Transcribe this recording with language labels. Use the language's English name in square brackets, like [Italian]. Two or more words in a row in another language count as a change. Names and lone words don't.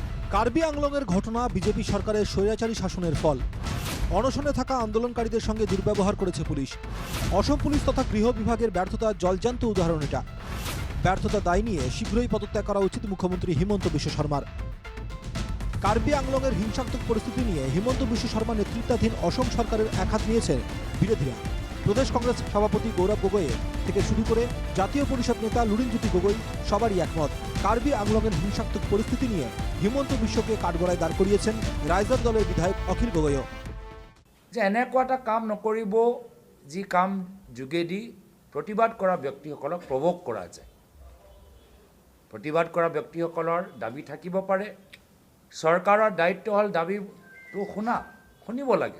[Bangla] কার্বি আংলংয়ের ঘটনা বিজেপি সরকারের স্বৈরাচারী শাসনের ফল। অনশনে থাকা আন্দোলনকারীদের সঙ্গে দুর্ব্যবহার করেছে পুলিশ। অসম পুলিশ তথা গৃহ বিভাগের ব্যর্থতার জলজান্ত উদাহরণ এটা। ব্যর্থতা দায় নিয়ে শীঘ্রই পদত্যাগ করা উচিত মুখ্যমন্ত্রী হিমন্ত বিশ্ব শর্মার। কার্বি আংলংয়ের হিংসাত্মক পরিস্থিতি নিয়ে হিমন্ত বিশ্ব শর্মা নেতৃত্বাধীন অসম সরকারের একহাত নিয়েছেন বিরোধীরা। প্রদেশ কংগ্রেস সভাপতি গৌরব গগৈ থেকে শুরু করে জাতীয় পরিষদ নেতা লুরিনজ্যোতি গগৈ সবারই একমত, কার্বি আংলংয়ের হিংসাত্মক পরিস্থিতি নিয়ে হিমন্ত বিশ্বকে কাঠগড়ায় দাঁড় করিয়েছেন রাইজৰ দলের বিধায়ক অখিল গগৈও। [Assamese] যে এনেকুৱা এটা কাম নকৰিব যি কাম যোগেদি প্ৰতিবাদ কৰা ব্যক্তিসকলক প্ৰভোক কৰা যায়। প্ৰতিবাদ কৰা ব্যক্তিসকলৰ দাবী থাকিব পাৰে, চৰকাৰৰ দায়িত্ব হ'ল দাবীটো শুনিব লাগে।